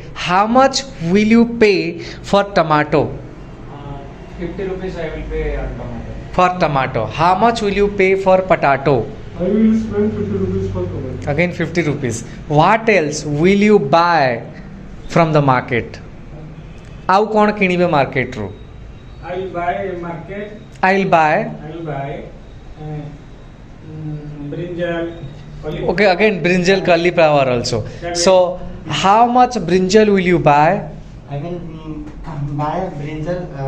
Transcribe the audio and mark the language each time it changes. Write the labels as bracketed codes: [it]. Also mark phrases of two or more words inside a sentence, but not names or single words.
[en] How much will you pay for tomato? 50 rupees I will pay on tomato. For tomato. How much will you pay for potato? I will spend 50 rupees for tomato. Again 50 rupees. What else will you buy from the market? [or] ଆଉ କ'ଣ କିଣିବେ ମାର୍କେଟରୁ? [en] I will buy market. I'll buy. I will buy brinjal. Okay, again brinjal cauliflower also. So how much brinjal will you buy? I will buy brinjal